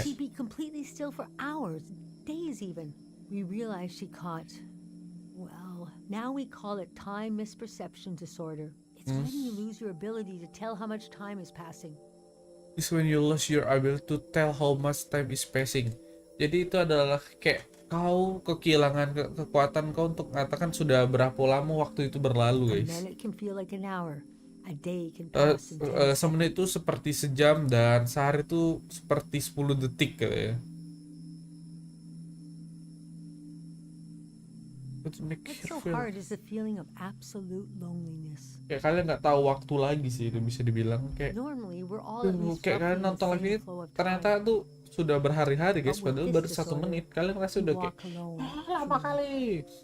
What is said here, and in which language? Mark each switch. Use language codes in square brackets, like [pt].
[en] She'd be completely still for hours, days even. We realized she caught, well, now we call it time misperception disorder. It's when you lose your ability to tell how much time is passing. It's when you lose your ability to tell how much time is passing. [id] Jadi itu adalah kayak kau kehilangan kekuatan kau untuk mengatakan sudah berapa lama waktu itu berlalu, [en] guys. minute can feel like an hour. A day can pass in 10 [id] Semenit itu seperti sejam dan sehari itu seperti 10 detik gitu ya. [en] What's so hard is the feeling of absolute loneliness. [id] Kayak kalian nggak tahu waktu lagi sih, itu bisa dibilang kayak. [en] Normally we're all at least [id] Kayak kalian nonton live ini ternyata tuh sudah berhari-hari guys, padahal baru 1 menit. Kalian ngerasa udah kayak lama kali.